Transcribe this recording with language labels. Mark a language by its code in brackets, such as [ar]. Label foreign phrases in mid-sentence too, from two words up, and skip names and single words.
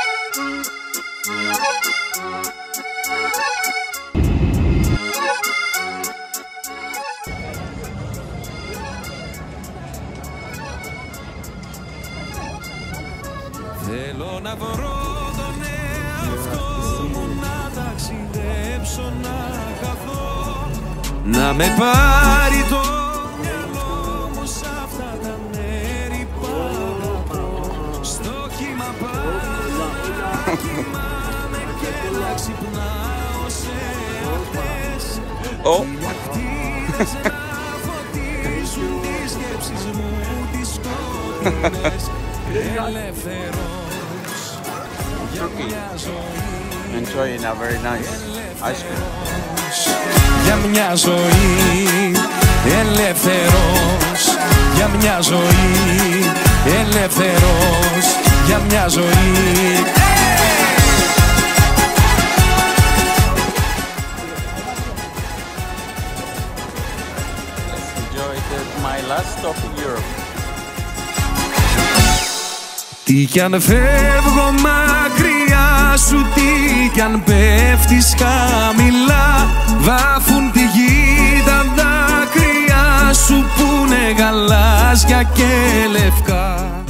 [el] Θέλω να βρω τον εαυτό μου, να ταξιδέψω, να χαθώ, να με πάρει το μυαλό μου σ' αυτά τα μέρη που αγαπώ. Στο κύμα πάνω να κοιμάμαι και να ξυπνάω σε αυτές τηλεκτήρες να φωτίζουν τις σκέψεις μου τις σκοτεινές. [en] Enjoying a very nice ice cream. [el] Για μια ζωή ελεύθερος, για μια ζωή ελεύθερος, για μια ζωή. [en] Let's enjoy my last stop in Europe. [el] Τι κι αν φεύγω μακριά σου, τι κι αν πέφτεις χαμηλά, βάφουν τη γη τα δάκρυα σου που είναι γαλάζια και λευκά.